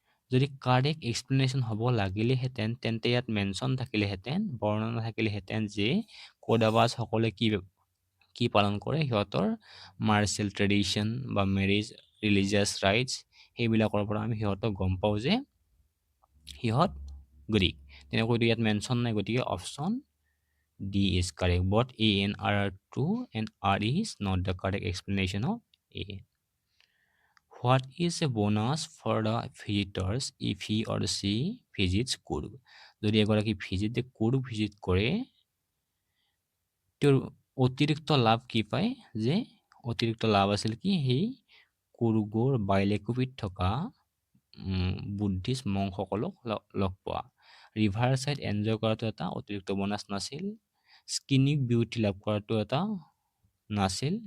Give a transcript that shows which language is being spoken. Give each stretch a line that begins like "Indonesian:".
Assamese: যদি correct explanation হ'ব লাগিলেহেঁতেন তেন্তে ইয়াত মেনশ্যন থাকিলেহেঁতেন, বৰ্ণনা থাকিলেহেঁতেন যে কোডাভাছসকলে কি পালন কৰে, সিহঁতৰ মাৰ্চিয়েল ট্ৰেডিশ্যন বা মেৰিজ, ৰিলিজিয়াছ ৰাইটছ, সেইবিলাকৰ পৰা আমি সিহঁতক গম পাওঁ যে সিহঁত গ্ৰীক। তেনেকৈতো ইয়াত মেনশ্যন নাই, গতিকে
English: Option D is correct. But A and R R true and R is not the correct explanation of A. What is a bonus for the visitors if he or she visits Kurg?
Assamese: যদি এগৰাকী Coorg visit কৰে, তেওঁৰ অতিৰিক্ত লাভ কি পায়? যে অতিৰিক্ত লাভ আছিল কি? সেই কুৰ্গৰ বাইলেকুফিত থকা বুদ্ধিষ্ট মংসকলক লগ পোৱা। ৰিভাৰ ছাইড এনজয় কৰাটো এটা অতিৰিক্ত বোনাছ নাছিল। স্কিনিক বিউটি লাভ কৰাটো এটা নাছিল।